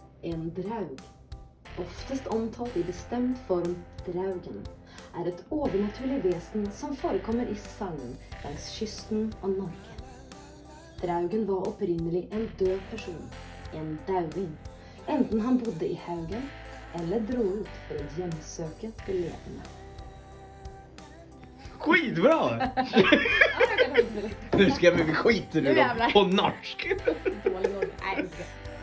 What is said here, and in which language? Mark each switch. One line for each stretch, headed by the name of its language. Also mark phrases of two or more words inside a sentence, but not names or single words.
Norwegian: En draug, oftest omtalt i bestemt form draugen, er et overnaturlig vesen som forekommer i sagn langs kysten av Norge. Draugen var opprinnelig en død person, en dauving, enten han bodde i haugen eller dro ut for å hjemsøke det levende.
Swedish: Skitbra! Nu ska vi skita nu då på norsk. Dålig norsk. Nej,